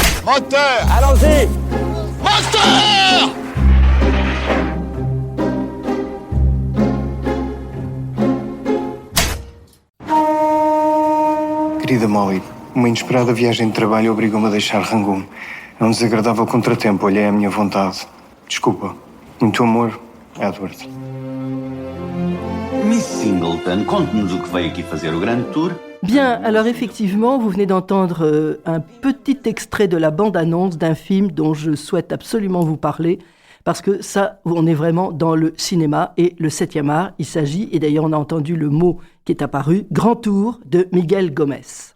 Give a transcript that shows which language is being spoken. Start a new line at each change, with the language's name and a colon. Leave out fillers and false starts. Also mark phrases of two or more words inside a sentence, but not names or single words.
French: Moteur! Allons-y! Moteur!
Portuguese: Querida Molly, uma inesperada viagem de trabalho obrigou-me a deixar Rangoon. É um desagradável contratempo, olhei à minha vontade. Desculpa. Muito amor, Edward. Miss Singleton, conte-nos o que veio aqui fazer o grande tour.
French: Bien, alors effectivement, vous venez d'entendre un petit extrait de la bande-annonce d'un film dont je souhaite absolument vous parler, parce que ça, on est vraiment dans le cinéma et le 7e art. Il s'agit, et d'ailleurs on a entendu le mot qui est apparu, Grand Tour de Miguel Gomez.